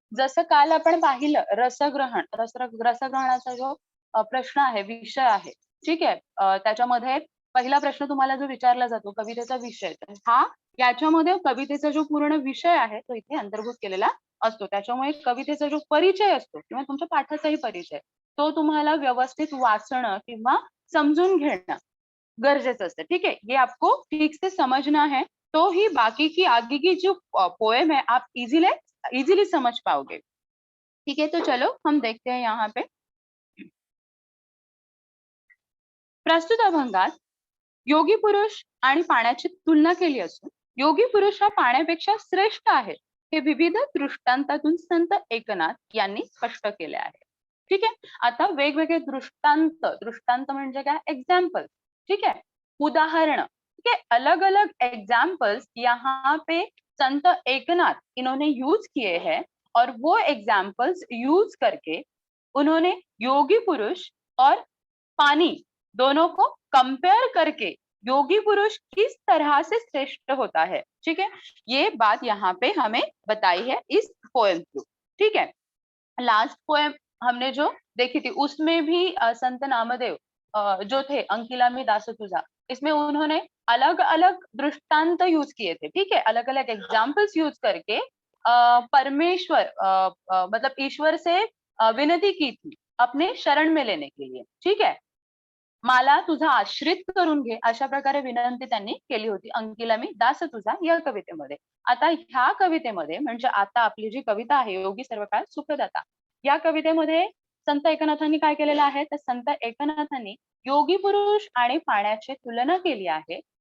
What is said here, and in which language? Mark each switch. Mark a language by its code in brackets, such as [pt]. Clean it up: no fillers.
[mr] जसं काल आपण पाहिलं रसग्रहण, रसग्रहणाचा जो प्रश्न आहे, विषय आहे, ठीक आहे, त्याच्यामध्ये पहिला प्रश्न तुम्हाला जो विचारला जातो कवितेचा विषय, तर हा याच्यामध्ये कवितेचा जो पूर्ण विषय आहे तो इथे अंतर्भूत केलेला असतो. त्याच्यामुळे कवितेचा जो परिचय असतो किंवा तुमच्या पाठाचाही परिचय तो तुम्हाला व्यवस्थित वाचणं किंवा समजून घेणं गरजेचं असतं. [hi] ठीक है, ये आपको ठीक से समझना है, तो ही बाकी की आगे की जो पोएम है आप इजीली समझ पाओगे. ठीक है, तो चलो हम देखते हैं यहाँ पे. [mr] प्रस्तुत अभंगात योगी पुरुष आणि पाण्याची तुलना केली असून योगी पुरुष हा पाण्यापेक्षा श्रेष्ठ आहे हे विविध दृष्टांतातून संत एकनाथ यांनी स्पष्ट केले आहे. ठीक आहे, आता वेगवेगळे दृष्टांत म्हणजे काय, एग्जाम्पल. [hi] ठीक है, उदाहरण. ठीक है, अलग अलग एग्जाम्पल्स यहाँ पे संत एकनाथ इन्होंने यूज किए हैं और वो एग्जाम्पल्स यूज करके उन्होंने योगी पुरुष और पानी दोनों को कंपेयर करके योगी पुरुष किस तरह से श्रेष्ठ होता है, ठीक है, ये बात यहाँ पे हमें बताई है इस पोएम थ्रू. ठीक है, लास्ट पोएम हमने जो देखी थी उसमें भी संत नामदेव जो थे अंकिला में दास तुझा, इसमें उन्होंने अलग अलग दृष्टांत यूज किए थे. ठीक है, अलग अलग एग्जाम्पल्स यूज करके परमेश्वर मतलब ईश्वर से विनती की थी अपने शरण में लेने के लिए. ठीक है, [mr] मला तुझा आश्रित करून घे अशा प्रकारे विनंती त्यांनी केली होती अंकिला मी दास तुझा या कवितेमध्ये. आता ह्या कवितेमध्ये म्हणजे आता आपली जी कविता आहे योगी सर्व काळ सुखदाता, या कवितेमध्ये संत एकनाथांनी काय केलेलं आहे, तर संत एकनाथांनी योगी पुरुष आणि पाण्याची तुलना केली आहे.